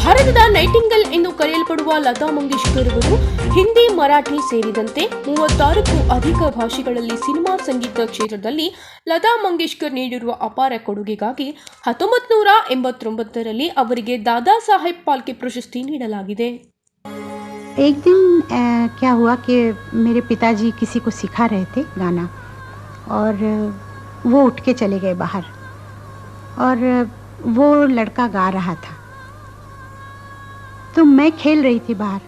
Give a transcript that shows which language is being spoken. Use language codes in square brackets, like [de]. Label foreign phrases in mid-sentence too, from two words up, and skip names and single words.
[kn] ಭಾರತದ ನೈಟಿಂಗಲ್ ಎಂದು ಕರೆಯಲ್ಪಡುವ ಲತಾ ಮಂಗೇಶ್ಕರ್ ಅವರು ಹಿಂದಿ, ಮರಾಠಿ ಸೇರಿದಂತೆ 36ಕ್ಕೂ ಅಧಿಕ ಭಾಷೆಗಳಲ್ಲಿ ಸಿನಿಮಾ ಸಂಗೀತ ಕ್ಷೇತ್ರದಲ್ಲಿ ಲತಾ ಮಂಗೇಶ್ಕರ್ ನೀಡಿರುವ ಅಪಾರ ಕೊಡುಗೆಗಾಗಿ 1989ರಲ್ಲಿ ಅವರಿಗೆ ದಾದಾ ಸಾಹೇಬ್ ಫಾಲ್ಕೆ ಪ್ರಶಸ್ತಿ ನೀಡಲಾಗಿದೆ. [hi] एक दिन क्या हुआ कि मेरे पिताजी किसी को सिखा रहे थे गाना और वो उठ के चले गए बाहर और वो लड़का गा रहा था, तो मैं खेल रही थी बाहर.